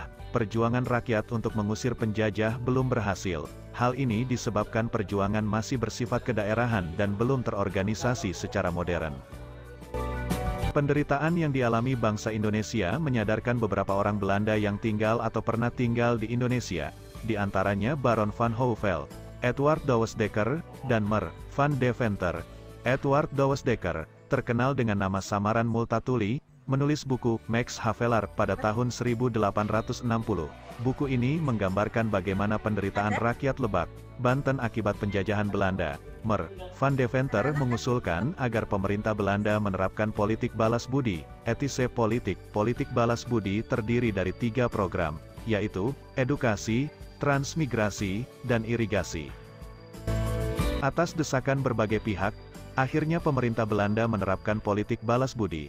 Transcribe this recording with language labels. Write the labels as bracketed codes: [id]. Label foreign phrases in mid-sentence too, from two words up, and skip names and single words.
[id] Perjuangan rakyat untuk mengusir penjajah belum berhasil. Hal ini disebabkan perjuangan masih bersifat kedaerahan dan belum terorganisasi secara modern. Penderitaan yang dialami bangsa Indonesia menyadarkan beberapa orang Belanda yang tinggal atau pernah tinggal di Indonesia, di antaranya Baron van Houvel, Edward Douwes Dekker, dan Mer van Deventer. Edward Douwes Dekker, terkenal dengan nama samaran Multatuli, menulis buku Max Havelaar pada tahun 1860. Buku ini menggambarkan bagaimana penderitaan rakyat Lebak, Banten akibat penjajahan Belanda. Mer van Deventer mengusulkan agar pemerintah Belanda menerapkan politik balas budi, [nl] etise politik. [id] Politik balas budi terdiri dari 3 program, yaitu edukasi, transmigrasi, dan irigasi. Atas desakan berbagai pihak, akhirnya pemerintah Belanda menerapkan politik balas budi.